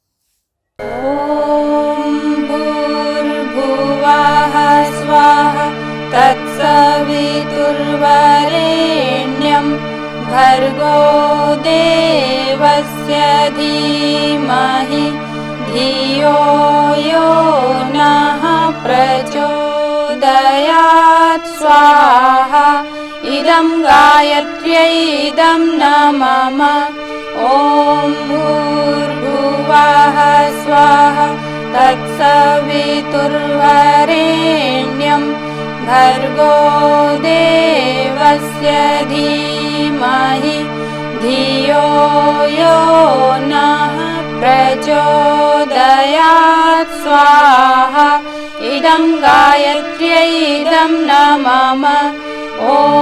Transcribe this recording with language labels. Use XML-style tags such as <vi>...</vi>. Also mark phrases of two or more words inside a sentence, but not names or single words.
<sa>ઓમ ભૂર્ભુવઃ સ્વાહા તત્સવિતુર્વરેણ્યં ભર્ગો દેવસ્ય ધીમહિ ધિયો યો નઃ પ્રચોદયાત. સ્વાહા ઇદં ગાયત્ર્यै ઇદં ન મમ. ઓમ ભૂર્ભુવઃ સ્વાહા તત્સવિતુર્વરેણ્યં ભર્ગો દેવસ્ય ધીમહિ ધિયો યો નઃ प्रचोदयात् स्वाहा इदं गायत्र्यै इदं न मम ॐ</sa>